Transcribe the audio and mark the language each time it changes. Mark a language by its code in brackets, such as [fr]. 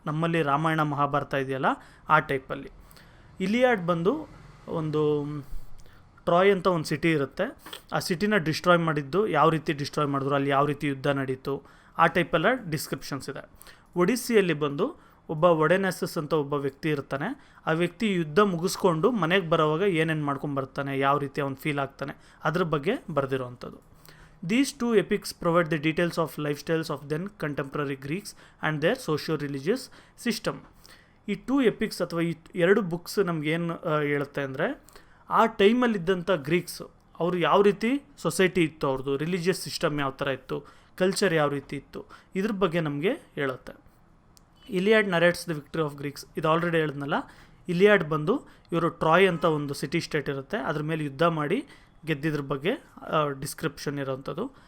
[kn] ನಮ್ಮಲ್ಲಿ ರಾಮಾಯಣ ಮಹಾಭಾರತ ಇದೆಯಲ್ಲ, ಆ ಟೈಪಲ್ಲಿ. ಇಲಿಯಾಡ್ ಬಂದು ಒಂದು ಟ್ರಾಯ್ ಅಂತ ಒಂದು ಸಿಟಿ ಇರುತ್ತೆ, ಆ ಸಿಟಿನ ಡಿಸ್ಟ್ರಾಯ್ ಮಾಡಿದ್ದು, ಯಾವ ರೀತಿ ಡಿಸ್ಟ್ರಾಯ್ ಮಾಡಿದ್ರು, ಅಲ್ಲಿ ಯಾವ ರೀತಿ ಯುದ್ಧ ನಡೀತು, ಆ ಟೈಪೆಲ್ಲ ಡಿಸ್ಕ್ರಿಪ್ಷನ್ಸ್ ಇದೆ. ಒಡಿಸ್ಸಿಯಲ್ಲಿ ಬಂದು ಒಬ್ಬ ಒಡೆನೆಸಸ್ ಅಂತ ಒಬ್ಬ ವ್ಯಕ್ತಿ ಇರ್ತಾನೆ, ಆ ವ್ಯಕ್ತಿ ಯುದ್ಧ ಮುಗಿಸ್ಕೊಂಡು ಮನೆಗೆ ಬರೋವಾಗ ಏನೇನು ಮಾಡ್ಕೊಂಬರ್ತಾನೆ, ಯಾವ ರೀತಿ ಅವ್ನು ಫೀಲ್ ಆಗ್ತಾನೆ, ಅದ್ರ ಬಗ್ಗೆ ಬರೆದಿರೋವಂಥದ್ದು. [en] These 2 epics provide the details of lifestyles of then contemporary Greeks and their socio-religious system. [kn] ಈ 2 ಎಪಿಕ್ಸ್ ಅಥವಾ ಈ 2 ಬುಕ್ಸ್ ನಮಗೇನು ಹೇಳುತ್ತೆ ಅಂದರೆ, ಆ ಟೈಮಲ್ಲಿದ್ದಂಥ ಗ್ರೀಕ್ಸ್ ಅವರು ಯಾವ ರೀತಿ ಸೊಸೈಟಿ ಇತ್ತು, ಅವ್ರದ್ದು ರಿಲಿಜಿಯಸ್ ಸಿಸ್ಟಮ್ ಯಾವ ಥರ ಇತ್ತು, ಕಲ್ಚರ್ ಯಾವ ರೀತಿ ಇತ್ತು, ಇದ್ರ ಬಗ್ಗೆ ನಮಗೆ ಹೇಳುತ್ತೆ. [en] Iliad narrates the victory of Greeks, [kn] ಇದು ಆಲ್ರೆಡಿ ಹೇಳಿದ್ನಲ್ಲ. ಇಲಿಯಾಡ್ ಬಂದು ಇವರು ಟ್ರಾಯ್ ಅಂತ ಒಂದು ಸಿಟಿ ಸ್ಟೇಟ್ ಇರುತ್ತೆ, ಅದ್ರ ಮೇಲೆ ಯುದ್ಧ ಮಾಡಿ ಗೆದ್ದಿದ್ರ ಬಗ್ಗೆ ಡಿಸ್ಕ್ರಿಪ್ಷನ್ ಇರೋವಂಥದ್ದು.